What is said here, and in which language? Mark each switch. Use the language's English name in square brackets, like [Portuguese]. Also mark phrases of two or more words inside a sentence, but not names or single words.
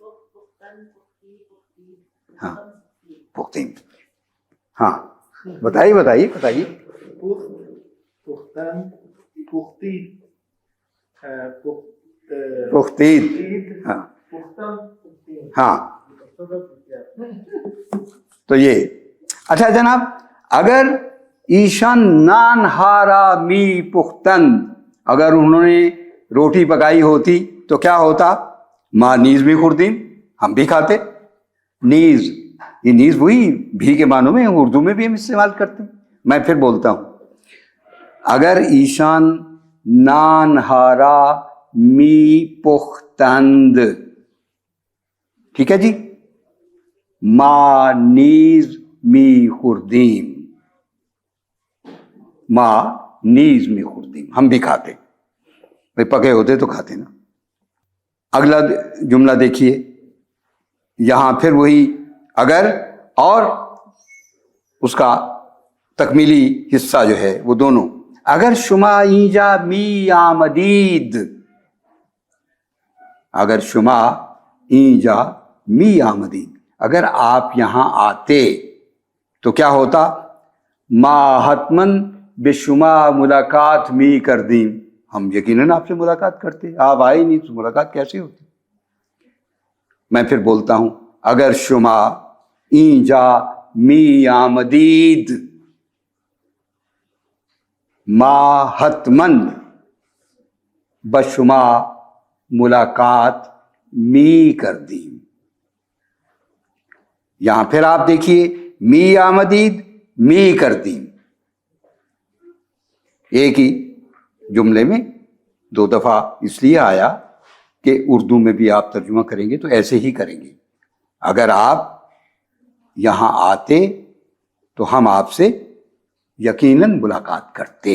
[Urdu] ہاں پختیم، ہاں بتائیے. [Persian] پختید، ہاں. [Urdu] تو یہ اچھا جناب، [Persian] اگر ایشان نان ہارا می پختند، [Urdu] اگر انہوں نے روٹی پکائی ہوتی تو کیا ہوتا؟ [Persian] ماں نیز [Urdu] بھی خوردیم، ہم بھی کھاتے. نیز، یہ نیز وہی بھی کے معنوں میں اردو میں بھی ہم استعمال کرتے ہیں. میں پھر بولتا ہوں، [Persian] اگر ایشان نان ہارا می پختند، [Urdu] ٹھیک ہے جی، [Persian] ماں نیز می خوردیم، ماں نیز می خوردیم، [Urdu] ہم بھی کھاتے. بھائی پکے ہوتے تو کھاتے نا. اگلا جملہ دیکھیے، یہاں پھر وہی اگر اور اس کا تکمیلی حصہ جو ہے وہ دونوں. [Persian] اگر شما اینجا می آمدید، اگر شما اینجا می آمدید، [Urdu] اگر آپ یہاں آتے تو کیا ہوتا؟ [Persian] ما حتمن بے شما ملاقات می کردیم، [Urdu] ہم یقیناً آپ سے ملاقات کرتے. آپ آئے نہیں تو ملاقات کیسے ہوتی؟ میں پھر بولتا ہوں، [Persian] اگر شما اینجا می آمدید، ما حتمن بشما ملاقات می کردیم. [Urdu] یہاں پھر آپ دیکھیے، [Persian] می آمدید می کردیم، [Urdu] ایک ہی جملے میں دو دفعہ اس لیے آیا کہ اردو میں بھی آپ ترجمہ کریں گے تو ایسے ہی کریں گے. اگر آپ یہاں آتے تو ہم آپ سے یقیناً ملاقات کرتے.